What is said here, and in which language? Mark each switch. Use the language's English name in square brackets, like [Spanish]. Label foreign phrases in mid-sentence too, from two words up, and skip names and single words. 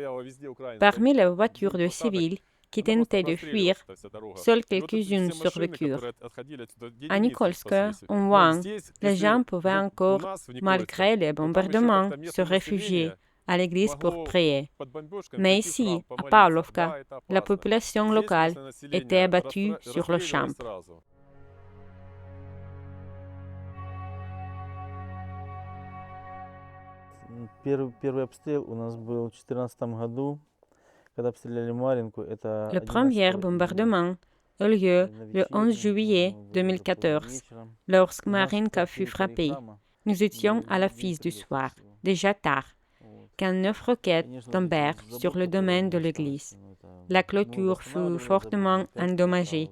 [French] Parmi les voitures de civils qui tentaient de fuir, seules quelques-unes survécurent. À Nikolskoye, au moins, les gens pouvaient encore, malgré les bombardements, se réfugier à l'église pour prier. Mais ici, à Pavlovka, la population locale était abattue sur le champ. [Russian] Первый обстрел у нас был в 2014 году, когда обстреляли Маринку. [French] Le premier bombardement eut lieu le 11 juillet 2014, lorsque Marinka fut frappée. Nous étions à l'office du soir, déjà tard, quand 9 roquettes tombèrent sur le domaine de l'église. La clôture fut fortement endommagée.